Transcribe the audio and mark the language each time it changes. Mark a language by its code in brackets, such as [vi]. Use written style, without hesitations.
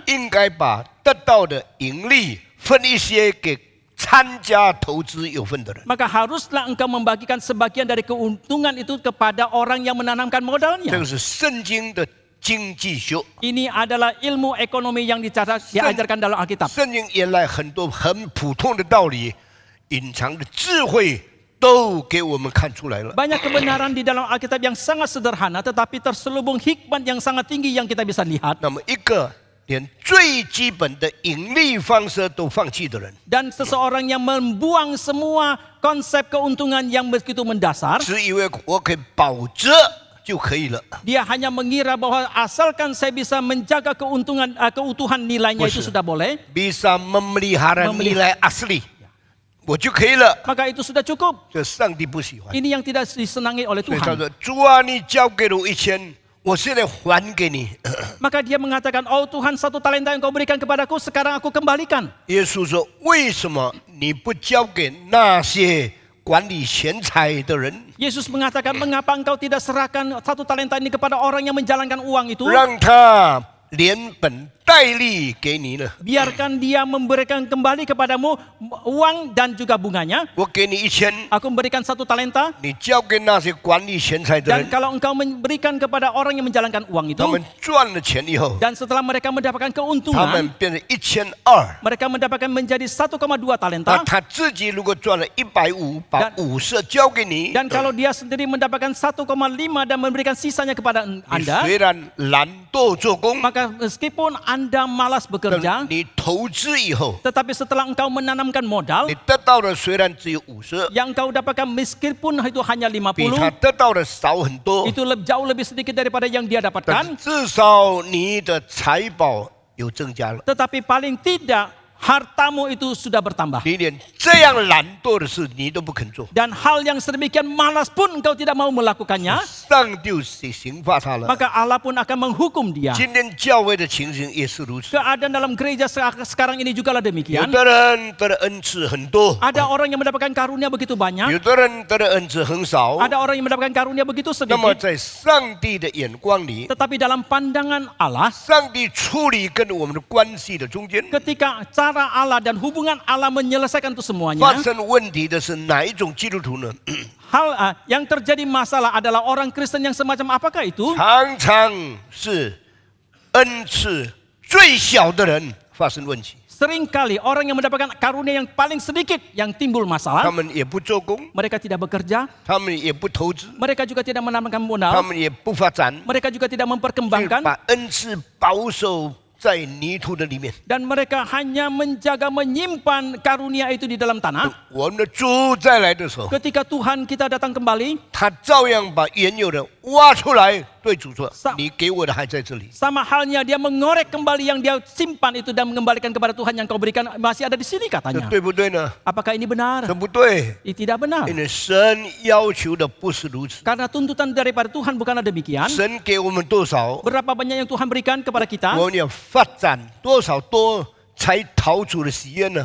[zh] 应该把得到的盈利分一些给参加投资有份的人。 [id] maka haruslah engkau membagikan sebagian dari keuntungan itu kepada orang yang menanamkan [zh] 这 [id] modalnya. [zh] 个是圣经的经济学。 [id] Ini adalah ilmu ekonomi yang diajarkan dalam Alkitab. [zh] 圣经原来很多很普通的道理，隐藏的智慧都给我们看出来了。 [id] Banyak kebenaran di dalam Alkitab yang sangat sederhana, tetapi terselubung hikmat yang sangat tinggi yang kita bisa lihat. [zh] 那么一个连最基本的盈利方式都放弃的人， [id] Dan seseorang yang membuang semua konsep keuntungan yang begitu mendasar, [zh] 只以为我可以保值，就可以了。 [id] Dia hanya mengira bahwa asalkan saya bisa menjaga keutuhan nilainya itu sudah boleh, bisa memelihara nilai asli， [zh] 我就可以了。 [id] maka itu sudah cukup. [zh] 这上帝不喜欢。 [id] Ini yang tidak disenangi oleh [zh] 所以他 [id] Tuhan. [zh] 说：“主啊，你交给了我1000，我现在还给你。 [id] Maka dia mengatakan, oh Tuhan, 1 talenta yang kau berikan kepadaku, sekarang aku kembalikan. ” [zh] 耶稣说：“为什么你不交给那些管理钱财的人， [id] Yesus mengatakan, mengapa engkau tidak serahkan 1 talenta ini kepada orang yang menjalankan uang itu? [zh] 让他连本带利给你呢？ [id] Biarkan dia memberikan kembali kepadamu uang dan juga bunganya. [zh] 我给你1000， [id] Aku memberikan 1 talenta. [zh] 你交给那些管理钱财的 [id] Dan [zh] 人， [id] kalau engkau memberikan kepada orang yang menjalankan uang itu, [zh] 他们赚了钱以后， [id] dan setelah mereka mendapatkan [zh] 他们 [id] keuntungan, [zh] 变成1200。 [id] mereka mendapatkan menjadi 1,2 [zh] 那 [id] talenta. [zh] 他自己如果赚了150，把50交给你， [id] Dan kalau dia sendiri mendapatkan 1,5 dan memberikan sisanya kepada [zh] 你 [id] Anda, [zh] 虽然懒惰做工， [id] maka meskipun Anda malas [zh] 但 [id] bekerja, [zh] 你投资以后， [id] tetapi setelah engkau menanamkan modal, [zh] 你得到的虽然只有50， [id] yang engkau dapatkan meskipun itu hanya [zh] 比他 [id] 50, [zh] 得到的少很多， [id] itu jauh lebih sedikit daripada yang dia [zh] 但 [id] dapatkan. [zh] 是至少你的财宝有增加了。 [id] Tetapi paling tidak hartamu itu sudah bertambah. [zh] 你连这样懒惰的事你都不肯做， [id] Dan hal yang sedemikian malas pun engkau tidak mau melakukannya, [zh] 上帝就刑罚他了。 [id] maka Allah pun akan menghukum dia. [zh] 今天教会的情形也是如此， [id] Keadaan dalam gereja sekarang ini juga [zh] 有 [id] lah demikian. [zh] 的人得的恩赐很多， [id] Ada orang yang mendapatkan karunia begitu [zh] 有 [id] banyak, [zh] 的人得的恩赐很少。 [id] ada orang yang mendapatkan karunia begitu [zh] 那么 [id] sedikit. [zh] 在上帝的眼光里， [id] Tetapi dalam pandangan Allah, [zh] 上帝处理跟我们的关系的中间， [id] ketika cara Allah dan hubungan Allah menyelesaikan itu [zh] 发 [id] semuanya, [zh] 生问题的是哪一种基督徒呢？ [id] yang terjadi masalah adalah orang Kristen yang semacam apakah itu? [zh] 常常是恩赐最小的人发生问题， [id] Seringkali orang yang mendapatkan karunia yang paling sedikit yang timbul [zh] 他 [id] masalah. [zh] 们也不做工， [id] Mereka tidak bekerja, [zh] 他们也不投资， [id] mereka juga tidak menambahkan [zh] 他 [id] modal, [zh] 们也不发展， [id] mereka juga tidak [zh] 就 [id] memperkembangkan, [zh] 把恩赐保守在泥土的里面。 [id] dan mereka hanya menjaga menyimpan karunia itu di dalam tanah. [zh] 我们的主再来的时候， [id] Ketika Tuhan kita datang kembali, [zh] 他照样把原有的挖出来，对主说 Sa-：“ 你给我的还在这里。 [id] sama halnya dia mengorek kembali yang dia simpan itu dan mengembalikan kepada Tuhan yang kau berikan masih ada di sini [zh] 这 [id] katanya. [zh] 对不对呢？ [id] Apakah ini benar? [zh] 这不对， [id] Ini tidak benar. [zh] 因为神要求的不是如此。 [id] Karena tuntutan daripada Tuhan bukanlah demikian. [zh] 神给我们多少， [id] Berapa banyak yang Tuhan berikan kepada kita? [zh] 我们要发展多少多，才讨主的喜悦呢？